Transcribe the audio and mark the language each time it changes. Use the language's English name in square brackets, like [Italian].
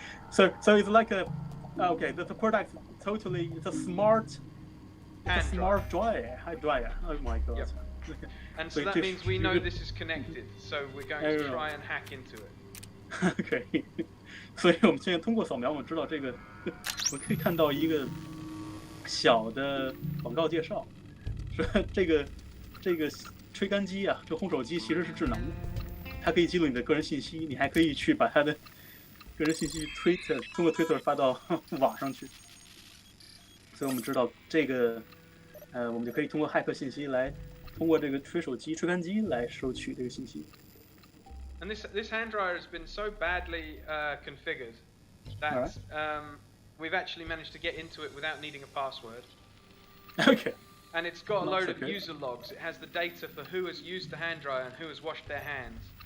[English] so it's like a the product totally it's a smart dryer. Oh my god. Yep. And so that means we know this is connected, so we're going to try and hack into it. Okay. [Chinese] 所以我们现在通过扫描，我们知道这个，我们可以看到一个小的广告介绍，说这个吹干机啊，这烘手机其实是智能的，它可以记录你的个人信息，你还可以去把它的个人信息通过 Twitter 发到网上去。所以我们知道这个，我们就可以通过骇客信息来，通过这个吹干机来收取这个信息。 [English] And this hand dryer has been so badly configured that we've actually managed to get into it without needing a password. Okay. And it's got a load of user logs. It has the data for who has used the hand dryer and who has washed their hands.